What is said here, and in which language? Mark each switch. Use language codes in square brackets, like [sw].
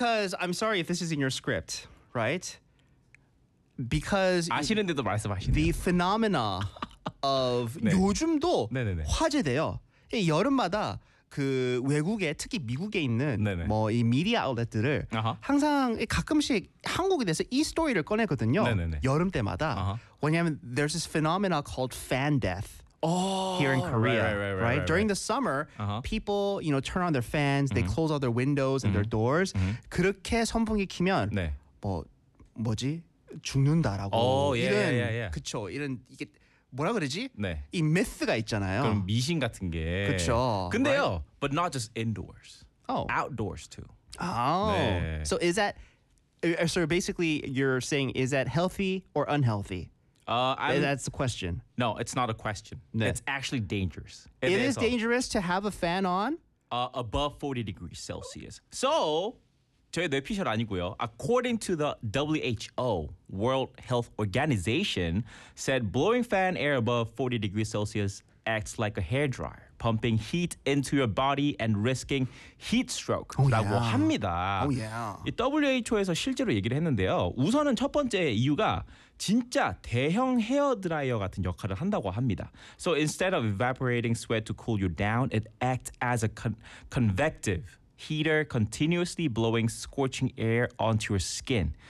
[en] Because, I'm sorry if this is in your script, right? Because [ko] 아시는데도 말씀하시네요. [en] The phenomena of [ko] 네. 요즘도 네네네. 화제돼요. 여름마다 그 외국에 특히 미국에 있는 네네. 뭐 이 미디어 아웃렛들을 항상 가끔씩 한국에 대해서 이 스토리를 꺼내거든요. [en] 네네네. [ko] 여름 때마다. 왜냐하면 [en] there's this phenomena called fan death. Here in Korea, right? During the summer, people, you know, turn on their fans, they close all their windows and their doors. [ko] 그렇게 선풍기 키면 네. 뭐 뭐지? 죽는다라고 그쵸 이런 이게 뭐라 그러지? 네. 이 myth가 있잖아요. 그럼 미신 같은 게 그쵸. 근데요, [en] right? but not just indoors. Oh, outdoors too. Oh, 네. so is that? So basically, you're saying is that healthy or unhealthy? That's the question. No, it's not a question. 네. It's actually dangerous. It is dangerous to have a fan on Above 40 degrees Celsius. So. [ko] 저의 뇌피셜 아니고요. [en] According to the WHO, World Health Organization, said blowing fan air above 40 degrees Celsius acts like a hairdryer, pumping heat into your body and risking heat stroke. Oh, [ko] 라고 [en] yeah. [ko] 합니다. [en] Oh, yeah. [ko] 이 WHO에서 실제로 얘기를 했는데요. 우선은 첫 번째 이유가 진짜 대형 헤어드라이어 같은 역할을 한다고 합니다. [en] So instead of evaporating sweat to cool you down, it acts as a convective heater continuously blowing scorching air onto your skin.